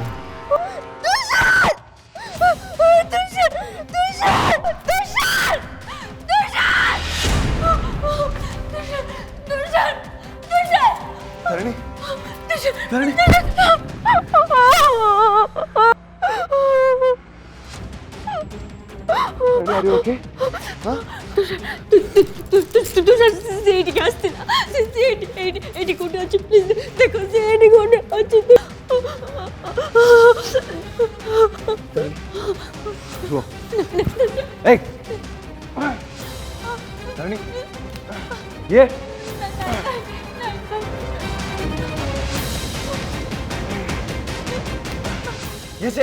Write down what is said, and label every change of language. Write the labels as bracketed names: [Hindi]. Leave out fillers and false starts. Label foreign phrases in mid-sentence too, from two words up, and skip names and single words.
[English] Tushar! Tushar! Tushar! Tushar! Tushar! Tushar! Tushar! तारिणी Tushar! तारिणी Are you okay? Huh? Tushar, [Odia] ସେଇଠି ଆସିଥିଲା ସେଇଠି କୋଉଠି ଅଛି ପ୍ଲିଜ୍ ଦେଖ ସେଇଠି କୋଉଠି ଅଛି [English] Hey! तारिणी ये से